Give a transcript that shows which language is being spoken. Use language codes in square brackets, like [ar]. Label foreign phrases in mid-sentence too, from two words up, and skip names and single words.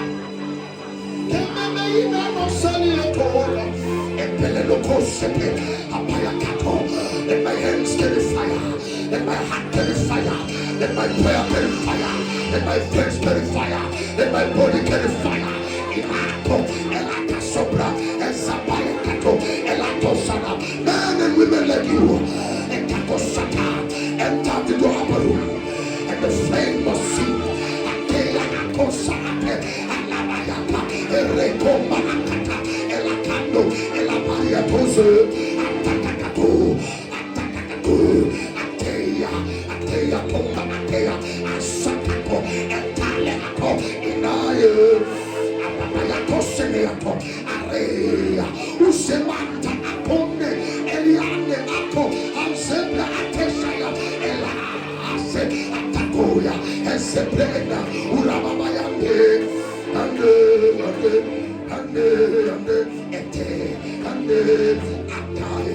[en] Kemeina no Saliato, Epelokoseke, Apayakato. Let my hands carry fire, let my heart carry fire, let my prayer carry fire, let my face carry fire, let my body carry fire. Ilato, Elata Sobra, Esapayakato, Elato Sana. Men and women like you, Etako Sata, enter the door of a room. The flame must see. Atela cosa ate, alabayata, erekomba akata, elakando, elabariatoze, atatakato, ateya, komba ateya, asatako, etaleko, inaye, ababayatose neato, areya, usemanta akone, eliane ato, ansebla atesaya, Atakoya, Eseplena, Urababayande, Ande, Ete, Ataya.